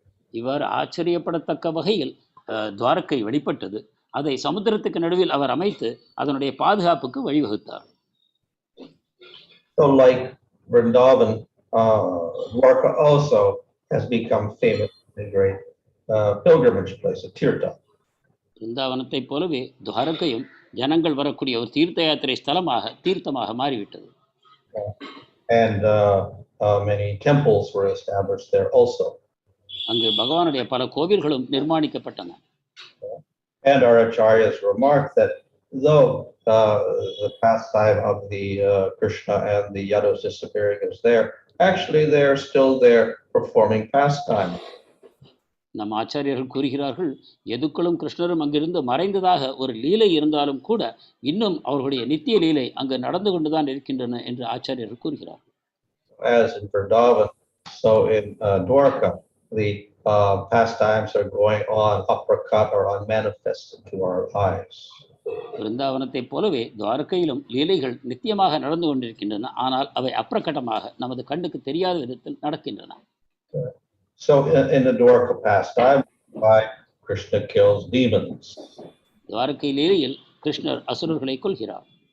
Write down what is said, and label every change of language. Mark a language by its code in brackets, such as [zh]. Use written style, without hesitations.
[ta] இவ்வாறு ஆச்சரியப்படத்தக்க வகையில் துவாரகை வெளிப்பட்டது. அதை சமுத்திரத்துக்கு நடுவில் அவர் அமைத்து அதனுடைய பாதுகாப்புக்கு வழிவகுத்தார். [en] So like Vrindavan, Dwaraka also has become famous in a great pilgrimage place, a tirtha. [ta] பிருந்தாவனத்தை போலவே துவாரகையும் ஜனங்கள் வரக்கூடிய ஒரு தீர்த்த யாத்திரை ஸ்தலமாக தீர்த்தமாக மாறிவிட்டது. [en] And many temples were established there also. [ta] அங்கு பகவானுடைய பல கோவில்களும் நிர்மாணிக்கப்பட்டன. [en] And our acharyas remarked that though the pastime of the Krishna and the Yadus disappearing is there, actually they are still there performing pastime. [ta] நம் ஆச்சாரியர்கள் கூறுகிறார்கள், யதுக்களும் கிருஷ்ணரும் அங்கிருந்து மறைந்ததாக ஒரு லீலை இருந்தாலும் கூட இன்னும் அவர்களுடைய நித்திய லீலை அங்கு நடந்து கொண்டுதான் இருக்கின்றன என்று ஆச்சாரியர்கள் கூறுகிறார்கள். [en] As in Vrindavan, so in Dwaraka, the pastimes are going on uppercut or unmanifested to our eyes. [ta] பிருந்தாவனத்தை போலவே துவாரகையிலும் லீலைகள் நித்தியமாக நடந்து கொண்டிருக்கின்றன, ஆனால் அவை அப்பிரகடமாக நமது கண்ணுக்கு தெரியாத விதத்தில் நடக்கின்றன. [en] So in the Dwaraka pastime, why Krishna kills demons. [ta] Dwarka லீலையில் கிருஷ்ணர் அசுரர்களை கொல்கிறார்.